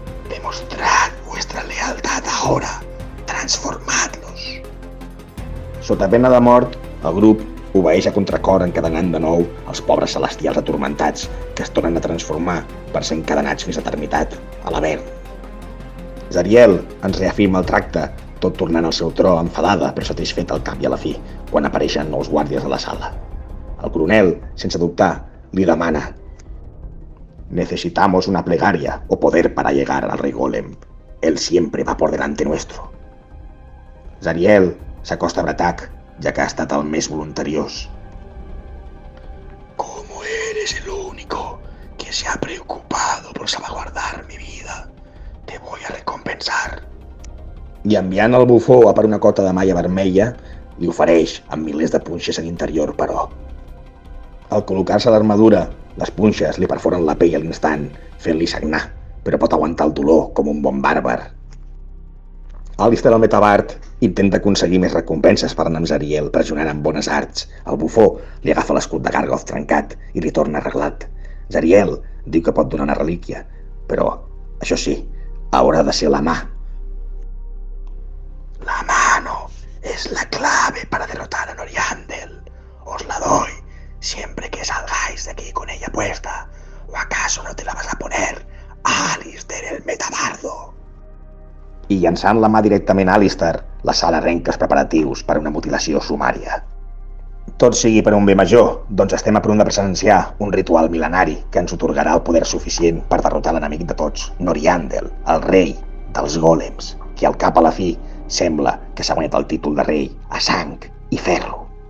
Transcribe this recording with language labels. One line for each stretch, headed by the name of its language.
Spanish: Demostrad vuestra lealtad ahora. Transformadlos.
Catalan: Sota pena de mort, el grup obeeix a contracor encadenant de nou els pobres celestials atormentats que es tornen a transformar per ser encadenats fins a eternitat, a l'Avern. Zariel ens reafirma el tracte, tot tornant al seu tro enfadada però satisfeta al cap i a la fi, quan apareixen nous guàrdies a la sala. El coronel, sense dubtar, li demana:
Spanish: necesitamos una plegaria o poder para llegar al rey Golem. Él siempre va por delante nuestro.
Catalan: Zariel s'acosta a Bratak, ja que ha estat el més voluntariós.
Spanish: Como eres el único que se ha preocupado por salvaguardar mi vida, te voy a recompensar.
Catalan: I enviant el bufó a per una cota de malla vermella, li ofereix amb milers de punxes a l'interior, però. Al col·locar-se l'armadura, les punxes li perforen la pell a l'instant, fent-li sagnar, però pot aguantar el dolor com un bon bàrbar. Alistair el Metabard intenta aconseguir més recompenses per anar amb Zariel, pressionant amb bones arts. El bufó li agafa l'escut de Gargoth trencat i li torna arreglat. Zariel diu que pot donar una relíquia, però, això sí, haurà de ser la mà.
Spanish: La mano es la clave para derrotar a Noriandel. Os la doy siempre que salgáis de aquí con ella puesta. ¿O acaso no te la vas a poner, Alistair el Metabardo?
Catalan: I llançant la mà directament a Alistair, la sala arrenca els preparatius per a una mutilació sumària. Tot sigui per un bé major, doncs estem a punt de presenciar un ritual mil·lenari que ens otorgarà el poder suficient per derrotar l'enemic de tots, Noriandel, el rei dels gòlems, que al cap a la fi sembla que s'ha guanyat el títol de rei a sang i ferro.